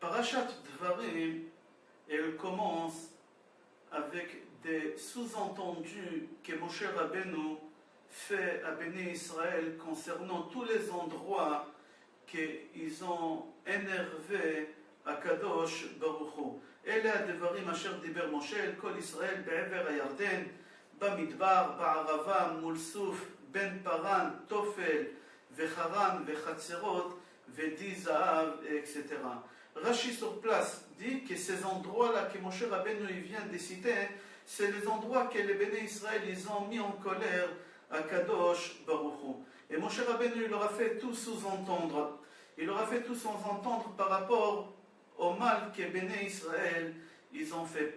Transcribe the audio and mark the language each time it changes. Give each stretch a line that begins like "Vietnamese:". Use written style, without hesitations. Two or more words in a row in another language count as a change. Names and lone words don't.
French: Parashat Dvarim, elle commence avec des sous-entendus que Moshe Rabbeinu fait à Béni Israël concernant tous les endroits qu'ils ont énervé à
Hebrew: קדוש ברוך הוא. אלה הדברים אשר דיבר משה אל כל ישראל בעבר הירדן, במדבר, בערבה, מול סוף, בין פרן, תופל וחרן וחצרות ודי זהב,
French: etc. Rashi sur place dit que ces endroits-là que Moshe Rabbeinu vient de citer, c'est les endroits que les bénis Israël ils ont mis en colère à
Hebrew: קדוש ברוך הוא.
French: Et Moshe Rabbeinu il leur a fait tout sous-entendre. Il leur a fait tout sous-entendre par rapport au mal que Béné Israël ils ont fait.